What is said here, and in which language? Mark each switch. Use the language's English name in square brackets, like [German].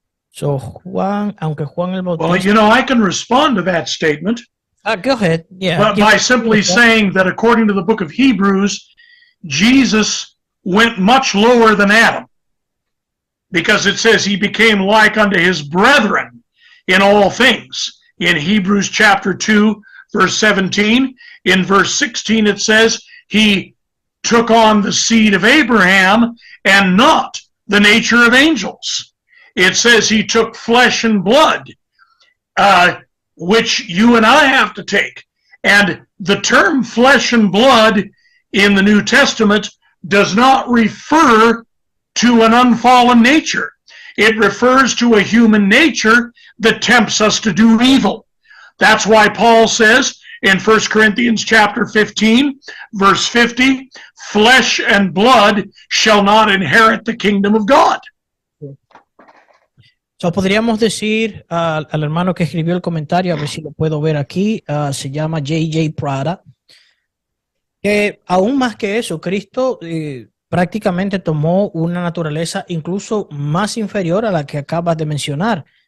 [Spanish] So Juan, aunque Juan el Bautista. [English] Well, you know, I can respond to that statement. Go ahead. Yeah. By simply saying that according to the book of Hebrews, Jesus went much lower than Adam, because it says he became like unto his brethren in all things in Hebrews chapter 2, verse 17. In verse 16, it says he took on the seed of Abraham and not the nature of angels. It says he took flesh and blood, which you and I have to take. And the term flesh and blood in the New Testament does not refer to an unfallen nature. It refers to a human nature that tempts us to do evil. That's why Paul says in 1 Corinthians chapter 15, verse 50, flesh and blood shall not inherit the kingdom of God. [Spanish] So, podríamos decir al hermano que escribió el comentario, a ver si lo puedo ver aquí, se llama J.J. Prada, que aún más que eso, Cristo prácticamente tomó una naturaleza incluso más inferior a la que acabas de mencionar.